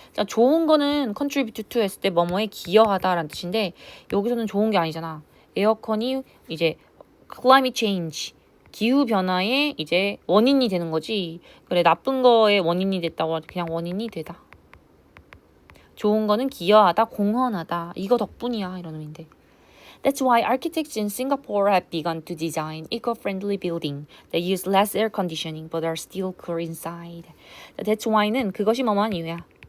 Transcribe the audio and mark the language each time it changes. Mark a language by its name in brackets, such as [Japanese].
[Korean] 자, 좋은 거는 contribute to 했을 때 뭐뭐에 기여하다라는 뜻인데 여기서는 좋은 게 아니잖아. 에어컨이 이제 climate change 기후 변화의 이제 원인이 되는 거지. 그래, 나쁜 거에 원인이 됐다고 그냥 원인이 되다. 좋은 거는 기여하다, 공헌하다. 이거 덕분이야. 이런 의미인데. [English] That's why architects in Singapore have begun to design eco-friendly buildings that use less air conditioning but are still cool inside. That's why는 [Korean] 그것이 뭐뭐한 이유야.